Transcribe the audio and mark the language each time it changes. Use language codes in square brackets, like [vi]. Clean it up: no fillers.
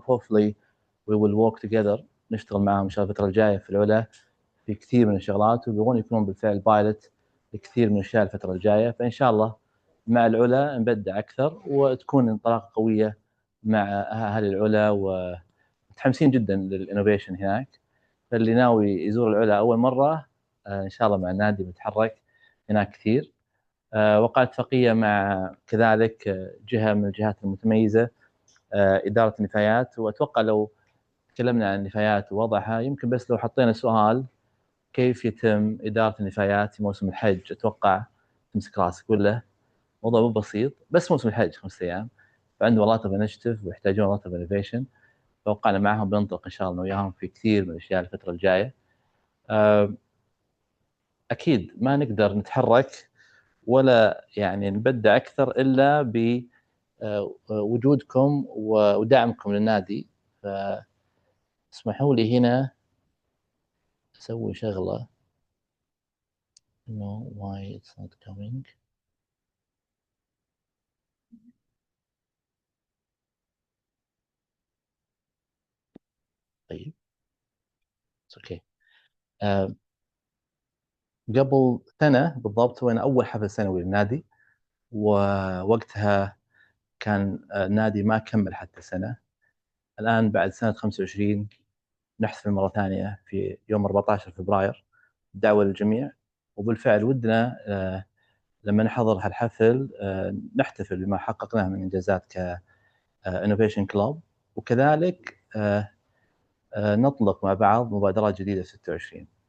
[en] Hopefully we will work together. [ar] نشتغل معهم إن شاء الله الفترة الجاية في العلا في كثير من الشغلات، ويبغون يكونون بالفعل بايلوت لكثير من الأشياء الفترة الجاية. فإن شاء الله مع العلا نبدع أكثر وتكون انطلاقة قوية مع أهل العلا، ومتحمسين جدا للإنوفيشن هناك. فاللي ناوي يزور العلا أول مرة إن شاء الله مع النادي بيتحرك هناك كثير. وقعت اتفاقية مع كذلك جهة من الجهات المتميزة إدارة النفايات، وأتوقع لو تكلمنا عن النفايات ووضعها يمكن بس لو حطينا سؤال كيف يتم إدارة النفايات في موسم الحج، أتوقع تمسك راسك ولا موضوع مو بسيط. بس موسم الحج 5 أيام، فعنده [en] lot of initiative [ar] ويحتاجون [en] lot of innovation. [ar] توقعنا معهم بننطلق إن شاء الله وياهم في كثير من الأشياء الفترة الجاية. أكيد ما نقدر نتحرك ولا يعني نبدع أكثر إلا بوجودكم ودعمكم للنادي. فاسمحوا لي هنا أسوي شغلة. [en] No, why it's not coming. طيب it's okay. [ar] قبل سنة بالضبط سوينا أول حفل سنوي للنادي، ووقتها كان النادي ما كمل حتى سنة. الآن بعد سنة 25 نحتفل مرة ثانية في يوم 14 فبراير دعوة للجميع، وبالفعل ودنا لما نحضر هالحفل نحتفل بما حققناه من إنجازات ك Innovation Club، وكذلك نطلق مع بعض مبادرات جديدة في 26.